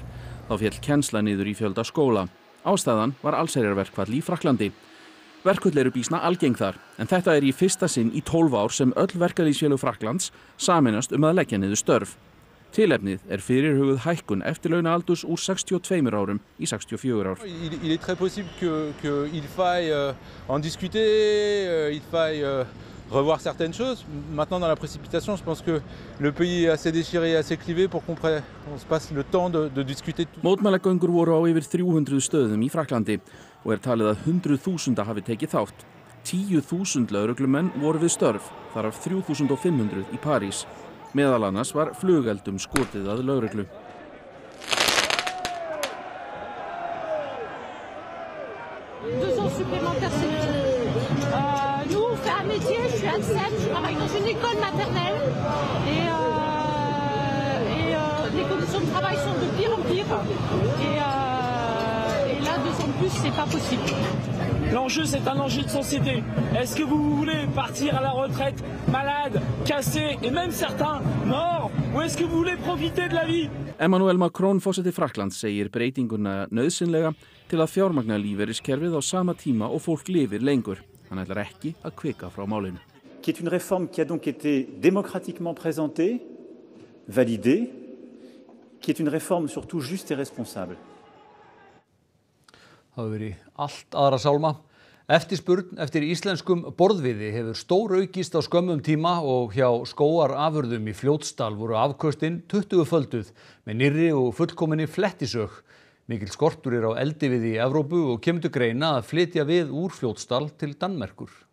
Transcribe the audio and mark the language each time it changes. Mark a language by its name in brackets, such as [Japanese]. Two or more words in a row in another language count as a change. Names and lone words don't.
[Icelandic] Þá féll kennsla niður í fjölda skóla. Ástæðan var allsherjarverkfall í Frakklandi. Verkföll eru býsna algeng þar, en þetta í fyrsta sinn í 12 ár sem öll verkalýðsfélög Frakklands sameinast að leggja niður störf. Tilefnið fyrirhuguð hækkun eftirlaunaaldurs úr 62 árum í 64 ár. [French] Il est très possible qu'il faille en discuter, il faille revoir certaines choses. Maintenant, dans la précipitation, je pense que le pays est assez déchiré, assez clivé pour qu'on se passe le temps de discuter. [Icelandic] Mótmælagöngur voru á yfir 300 stöðum í Frakklandi og talið að 100.000 hafi tekið þátt. 10.000 lögreglumenn voru við störf, þar af 3.500 í París. Meðal annars var flugeldum skotið að lögreglu. [French] Je travaille dans une école maternelle et les conditions de travail sont de pire en pire et là, 2 ans de plus, c'est pas possible. L'enjeu, c'est un enjeu de société. Est-ce que vous voulez partir à la retraite malade, cassé et même certains morts, ou est-ce que vous voulez profiter de la vie? [Icelandic] Emmanuel Macron, forseti Frakklands, segir breytinguna nauðsynlega til að fjármagna lífeyriskerfið á sama tíma og fólk lifir lengur. Hann ætlar ekki að hvika frá málinu. [French] Qui est une réforme qui a donc été démocratiquement présentée, validée, qui est une réforme surtout juste et responsable. [Icelandic] Það hefur verið allt aðra sálma. Eftirspurn eftir íslenskum borðviði hefur stóraukist á skömmum tíma og hjá skógarafurðum í Fljótsdal voru afköstin 20-földuð með nýrri og fullkominni flettisög. Mikil skortur á eldiviði í Evrópu og kemur til greina að flytja við úr Fljótsdal til Danmerkur.